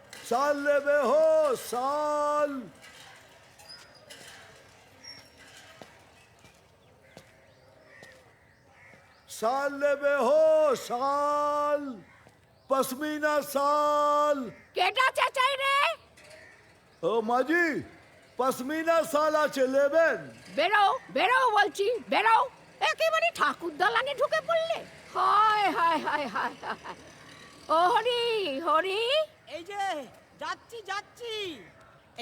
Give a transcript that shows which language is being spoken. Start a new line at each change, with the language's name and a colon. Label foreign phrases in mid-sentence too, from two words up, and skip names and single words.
Bhojpuri: साल लेवे हो साल। साल लेवे हो साल, पश्मीना साल।
Bangla: কেটা চাচাই রে ও মাজি, পশমিনা সাল আছে নেবেন? বেরো বেরো বলছি, বেরো। একেবারে ঠাকুর দালানে ঢুকে পড়লে। হায় হায় হায় হায় হায়। ও হরি হরি, এই যে যাচ্ছি যাচ্ছি। এই